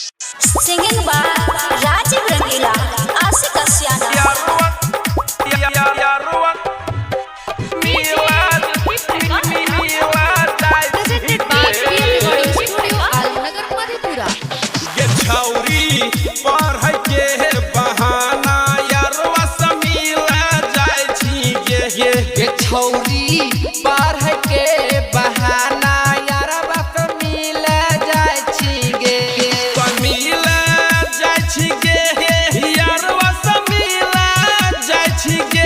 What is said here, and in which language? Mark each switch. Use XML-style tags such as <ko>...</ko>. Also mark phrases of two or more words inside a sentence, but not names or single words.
<en>Singing by Rajiv Rangila, Asik Asyana. Presented by PM Recording Studio, Alnagar, Madhepura.</en> <mai>ये छौरी पर है के बहाना यारवा समीला जाय छी ये छौरी पार है के बहाना यारवा समीला जाय छी गे समीला जाय छी गे यारवा समीला जाय छी गे</mai>